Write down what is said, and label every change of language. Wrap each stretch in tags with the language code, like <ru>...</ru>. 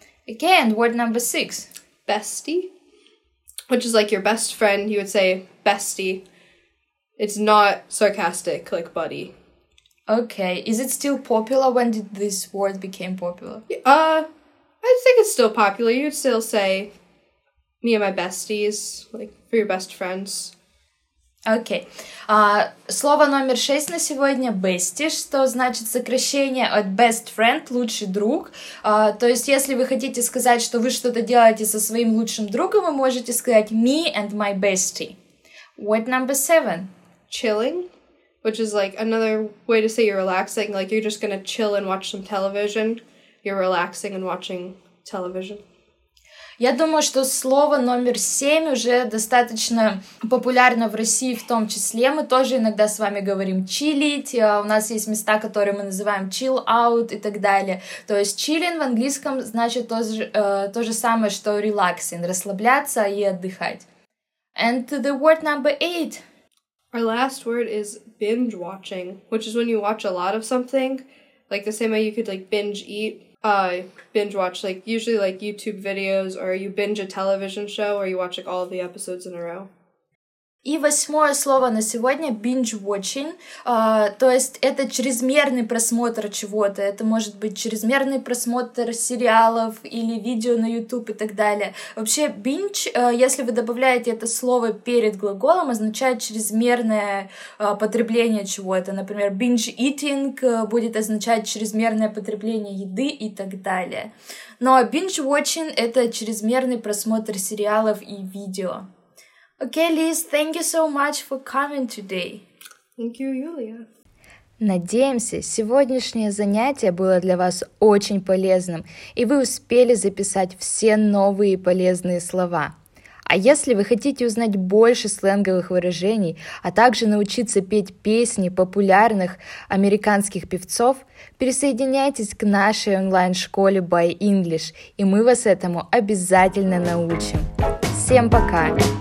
<en>Okay, and word number six. Bestie, which is like your best friend, you would say bestie. It's not sarcastic, like buddy. Okay, is it still popular? When did this word became popular? I think it's still popular. You'd still say me and my besties, like for your best friends.</en> <ru>Окей. Слово номер шесть на сегодня – bestie, что значит сокращение от best friend – лучший друг. То есть, если вы хотите сказать, что вы что-то делаете со своим лучшим другом, вы можете сказать</ru> <en>me and my bestie. What number seven? Chilling, which is like another way to say you're relaxing, like you're just gonna chill and watch some television. You're relaxing and watching television.</en> <ru>Я думаю, что слово номер семь уже достаточно популярно в России в том числе. Мы тоже иногда с вами говорим «чилить», у нас есть места, которые мы называем «chill out» и так далее. То есть «chilling» в английском значит то же самое, что «relaxing» — расслабляться и отдыхать.</ru> <en>And to the word number eight. Our last word is «binge-watching», which is when you watch a lot of something, like the same way you could like «binge-eat». Binge watch like usually like YouTube videos or you binge a television show or you watch like all the episodes in a row.</en> <ru>И восьмое слово на сегодня — binge-watching, то есть это чрезмерный просмотр чего-то. Это может быть чрезмерный просмотр сериалов или видео на YouTube и так далее. Вообще binge, если вы добавляете это слово перед глаголом, означает чрезмерное потребление чего-то. Например, binge-eating будет означать чрезмерное потребление еды и так далее. Но binge-watching — это чрезмерный просмотр сериалов и видео.</ru> <en>Okay, Liz, thank you so much for coming today. Thank you, Julia.</en> <ru>Надеемся, сегодняшнее занятие было для вас очень полезным, и вы успели записать все новые полезные слова. А если вы хотите узнать больше сленговых выражений, а также научиться петь песни популярных американских певцов, присоединяйтесь к нашей онлайн-школе By English, и мы вас этому обязательно научим. Всем пока!</ru>